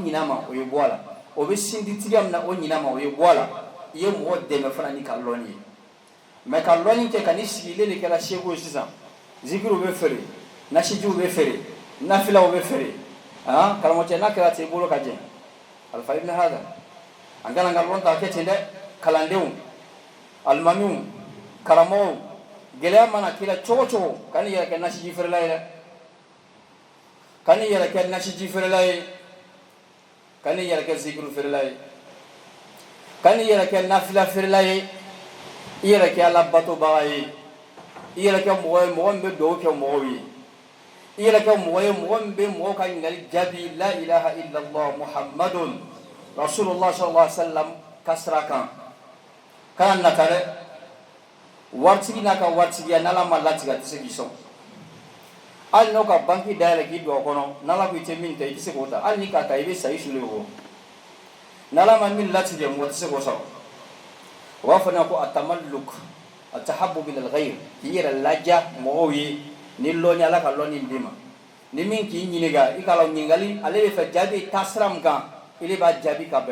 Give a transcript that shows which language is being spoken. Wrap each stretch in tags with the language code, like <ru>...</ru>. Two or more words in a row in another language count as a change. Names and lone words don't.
<bm>ɲinɛ ma o ye bɔ a la o bɛ sinditigiya min na o ɲinɛ ma o ye bɔ a la i ye mɔgɔ dɛmɛ fana ni ka lɔnni ye mɛ ka lɔnni kɛ ka ni sigilen de kɛra seko ye sisan zikiriw bɛ feere nasijiw bɛ feere nafilaw bɛ feere karamɔgɔcɛ n'a kɛra ten i bolo ka jɛ alifa ibn hada an kana ka lɔn ta kɛ ten dɛ kalandenw alimamiw karamɔgɔw gɛlɛya mana k'i la cogo cogo ka n'i yɛrɛ kɛ nasiji feerela ye dɛ ka n'i yɛrɛ kɛ nasiji feerela ye ka n'i yɛrɛ kɛ zikiru feerela ye ka n'i yɛrɛ kɛ nafila feerela ye i yɛrɛ kɛ ala batobaga ye i yɛrɛ kɛ mɔgɔ ye mɔgɔ min bɛ dugawu kɛ mɔgɔw ye i yɛrɛ kɛ mɔgɔ ye mɔgɔ min bɛ mɔgɔw ka ɲininkali jaabi la</bm> <ar>إله إلا الله محمد رسول الله صلى الله عليه وسلم</ar> <bm>ka sira kan kana nata dɛ waritigi n'a ka waritigiya n'ala ma latigɛ a tɛ se k'i sɔn hali n'o ka banki dayɛlɛ k'i don a kɔnɔ n'ala ko i tɛ min ta i tɛ se k'o ta hali n'i k'a ta i bɛ sa i sulen o n'ala ma min latigɛ mɔgɔ tɛ se k'o sɔrɔ o b'a fɔ ne ma ko</bm> <ar>التملق التحبب بالغير</ar> <bm>k'i yɛrɛ laja mɔgɔw ye ni lɔnni ala ka lɔnni d'i ma ni min k'i ɲininka i ka la ɲininkali ale de fɛ jaabi taa sira min kan i de b'a jaabi ka bɛn</bm>